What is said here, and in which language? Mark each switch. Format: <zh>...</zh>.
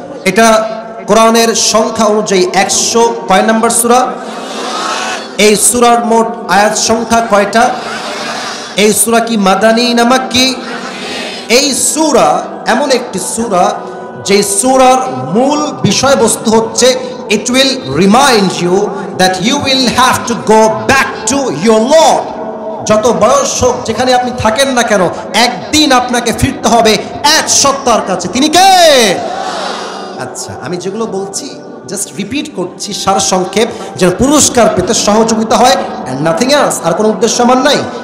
<bn>এটা কোরআনের সংখ্যা অনুযায়ী 100 কয় নাম্বার সূরা? এই সূরার মোট আয়াত সংখ্যা কয়টা? এই সূরা কি মাদানী না মাক্কি? এই সূরা এমন একটি সূরা যে সূরার মূল বিষয়বস্তু হচ্ছে</bn> <en>it will remind you that you will have to go back to your Lord.</en> <bn>যত বয়স হোক, যেখানে আপনি থাকেন না কেন, একদিন আপনাকে ফিরতে হবে এক সত্তার কাছে। তিনি কে? আচ্ছা, আমি যেগুলো বলছি জাস্ট রিপিট করছি সার সংক্ষেপ, যেন পুরস্কার পেতে সহযোগিতা হয়, এন্ড নাথিং এলস। আর কোনো উদ্দেশ্য আমার নাই।</bn>